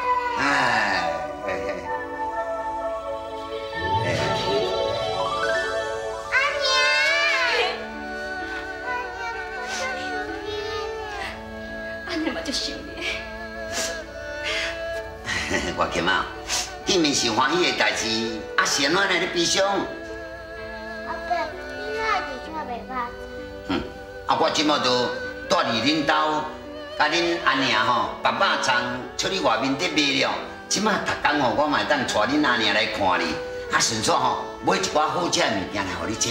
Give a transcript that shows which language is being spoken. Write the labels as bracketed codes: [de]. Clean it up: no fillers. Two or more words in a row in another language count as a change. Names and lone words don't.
[nan] 阿娘，安尼嘛足想你。我琴啊，见面是欢喜的代志，是安怎来咧悲伤？阿伯，你哪会伫遮袂捌？我即马就住伫恁兜，甲恁阿娘吼把肉粽出去外面伫卖了。即马逐工吼，我嘛会当带恁阿娘来看你，顺便吼买一寡好食的物件来互你食。